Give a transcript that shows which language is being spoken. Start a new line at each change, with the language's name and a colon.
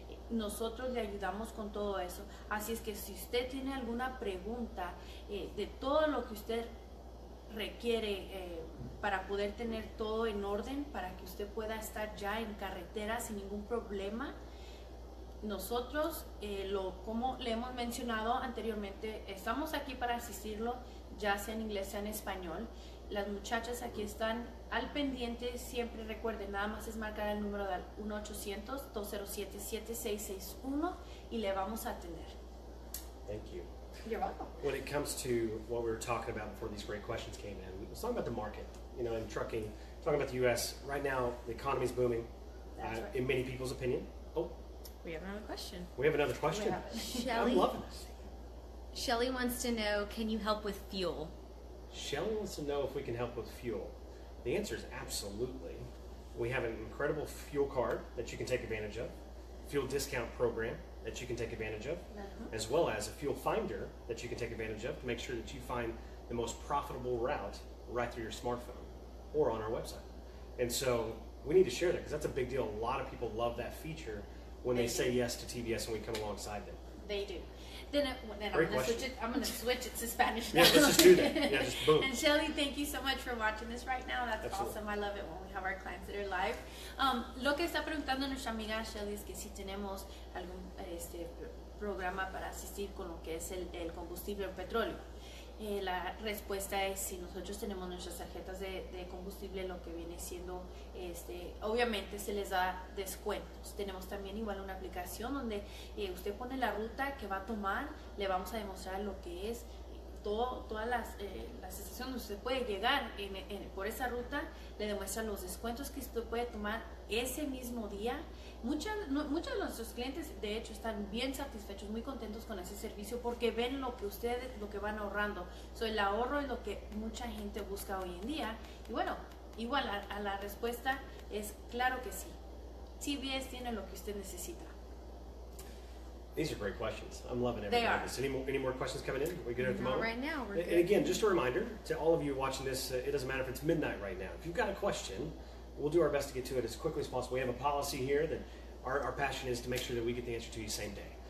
Spanish: Nosotros le ayudamos con todo eso. Así es que si usted tiene alguna pregunta de todo lo que usted requiere para poder tener todo en orden, para que usted pueda estar ya en carretera sin ningún problema, nosotros, como le hemos mencionado anteriormente, estamos aquí para asistirlo, ya sea en inglés, sea en español. Las muchachas aquí están al pendiente. Siempre recuerden, nada más es marcar el número del 1-800-207-7661 y le vamos a atender.
English: Thank you. You're welcome. When it comes to what we were talking about before these great questions came in, we were talking about the market, in trucking, talking about the U.S. Right now, the economy is booming, That's right. in many people's opinion. Oh, We have another question. we have another question. Shelly, I'm loving this. Shelly wants to know, can you help with fuel? Shelly wants to know if we can help with fuel. The answer is absolutely. We have an incredible fuel card that you can take advantage of, fuel discount program that you can take advantage of, as well as a fuel finder that you can take advantage of to make sure that you find the most profitable route right through your smartphone or on our website. And so we need to share that, because that's a big deal. A lot of people love that feature when they say yes to TBS and we come alongside them. They do. Then I'm going to switch it to Spanish now. Yeah, let's just do that. Yeah, just boom. And Shelly, thank you so much for watching this right now. That's Absolutely. awesome. I love it when we have our clients that are live.
Spanish: Lo que está preguntando nuestra amiga Shelly es que si tenemos algún programa para asistir con lo que es el combustible o petróleo. La respuesta es si nosotros tenemos nuestras tarjetas de combustible, lo que viene siendo, obviamente se les da descuentos. Tenemos también igual una aplicación donde usted pone la ruta que va a tomar, le vamos a demostrar lo que es todas las estaciones donde usted puede llegar por esa ruta, le demuestran los descuentos que usted puede tomar ese mismo día. Muchos de nuestros clientes, de hecho, están bien satisfechos, muy contentos con ese servicio porque ven lo que van ahorrando. El ahorro es lo que mucha gente busca hoy en día. Y bueno, igual a la respuesta es claro que sí. CVS tiene lo que usted necesita.
English: These are great questions. I'm loving They everything. are. Is any more questions coming in? Are we good at the Not moment? right now. We're good. And again, just a reminder to all of you watching this, it doesn't matter if it's midnight right now. If you've got a question, we'll do our best to get to it as quickly as possible. We have a policy here that our passion is to make sure that we get the answer to you same day.